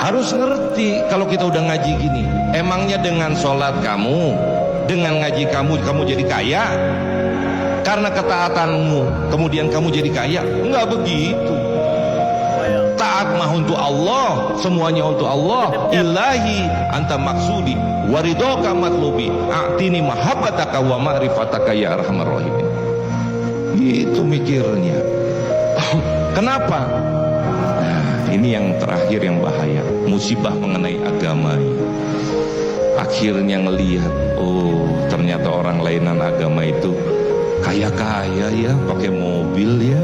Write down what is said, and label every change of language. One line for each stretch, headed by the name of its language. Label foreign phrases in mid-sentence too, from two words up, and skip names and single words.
Indonesian: Harus ngerti kalau kita udah ngaji gini. Emangnya dengan sholat kamu, dengan ngaji kamu jadi kaya? Karena ketaatanmu kemudian kamu jadi kaya? Enggak begitu. Taat mah untuk Allah, semuanya untuk Allah.
Arabic: إلهي أنت مقصودي ورضاك مطلوبي أعطني محبتك ومعرفتك يا أرحم الراحمين.
Indonesian: Itu mikirnya. Kenapa? Nah, ini yang terakhir yang bahaya, musibah mengenai agama. Akhirnya ngelihat, oh ternyata orang lainan agama itu kaya-kaya ya, pakai mobil ya.